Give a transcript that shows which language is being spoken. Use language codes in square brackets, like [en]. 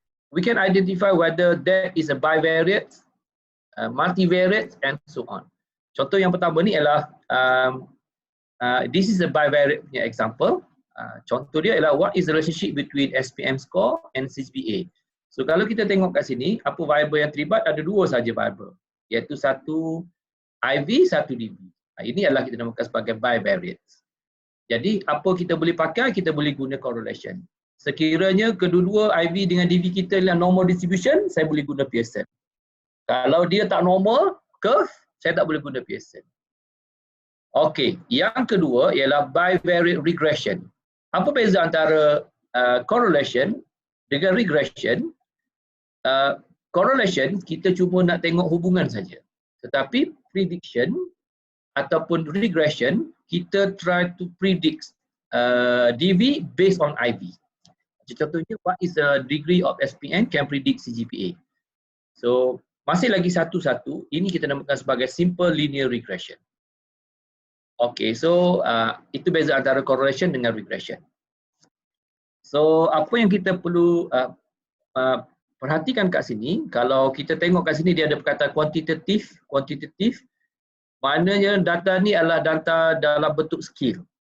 [en] We can identify whether there is a bivariate, multivariate and so on. [ms] Contoh yang pertama ni ialah [en] this is a bivariate [ms] punya example. Contoh dia ialah [en] what is the relationship between SPM score and CGPA. [ms] So kalau kita tengok kat sini, apa variable yang terlibat, ada 2 saja variable, iaitu 1 IV, 1 DV. Ini adalah kita namakan sebagai bivariate. Jadi apa kita boleh pakai, kita boleh guna correlation. Sekiranya kedua-dua IV dengan DV kita adalah normal distribution, saya boleh guna Pearson. Kalau dia tak normal curve, saya tak boleh guna Pearson. Okey, yang kedua ialah bivariate regression. Apa beza antara correlation dengan regression? Correlation kita cuma nak tengok hubungan saja. Tetapi prediction ataupun regression kita [en] try to predict DV based on IV. [ms] Contohnya, [en] what is the degree of SPM can predict CGPA. [ms] So masih lagi satu-satu, ini kita namakan sebagai simple linear regression. Okay, so itu beza antara correlation dengan regression. So apa yang kita perlu perhatikan kat sini, kalau kita tengok kat sini dia ada perkataan kuantitatif, maknanya data ni adalah data dalam bentuk skill.